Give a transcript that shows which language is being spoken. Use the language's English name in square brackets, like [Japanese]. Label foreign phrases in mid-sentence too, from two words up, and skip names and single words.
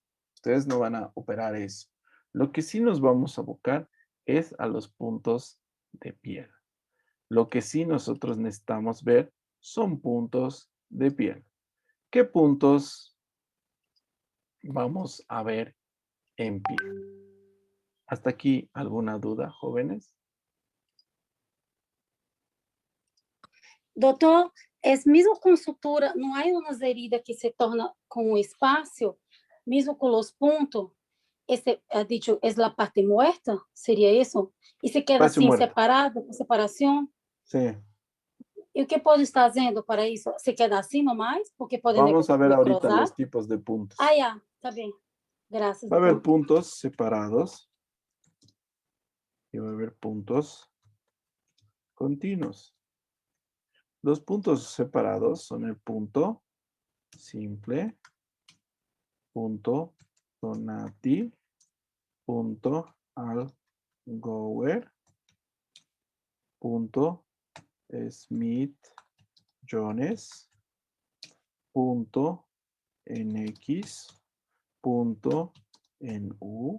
[Spanish] Ustedes no van a operar eso. Lo que sí nos vamos a abocar es a los puntos de piel. Lo que sí nosotros necesitamos ver son puntos de piel. ¿Qué puntos vamos a ver en piel? ¿Hasta aquí alguna duda, jóvenes? [Portuguese] Doutor, mesmo com sutura, não há umas heridas que se torna com o espaço, mesmo com os pontos, esse, dicho, é a parte muerta? Seria isso? E se queda [Spanish] Espacio [Portuguese] assim, [Spanish] muerto. [Portuguese] separado, com separação? [Spanish] Sí. [Portuguese] E o que pode estar fazendo para isso? Se queda assim nomás? Porque pode [Spanish] Vamos a ver ahorita [Portuguese] necrosar? [Spanish] los tipos de puntos. [Portuguese] Ah, já, tá bem. Graças, [Spanish] Va a haber [Portuguese] doutor. [Spanish] puntos separados y va a haber puntos continuos. Los puntos separados son el punto simple, punto Donati, punto Algower, punto Smith-Jones, punto NX, punto NU.